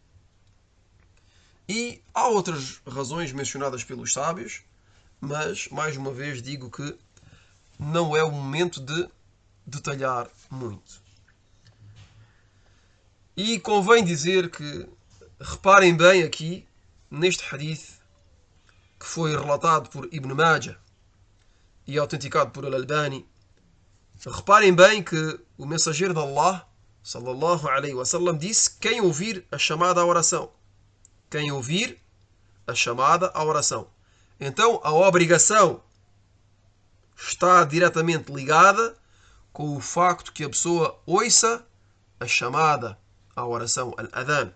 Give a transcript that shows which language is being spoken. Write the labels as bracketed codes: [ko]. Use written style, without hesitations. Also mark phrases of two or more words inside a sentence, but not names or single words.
[pt] E há outras razões mencionadas pelos sábios, mas, mais uma vez, digo que não é o momento de detalhar muito. E convém dizer que, reparem bem aqui, neste hadith, que foi relatado por Ibn Majah e autenticado por Al-Albani, reparem bem que o mensageiro de Allah, [ar] صلى الله عليه وسلم, [pt] disse: quem ouvir a chamada à oração. Quem ouvir a chamada à oração. Então, a obrigação está diretamente ligada com o facto que a pessoa ouça a chamada à oração, al-adhan.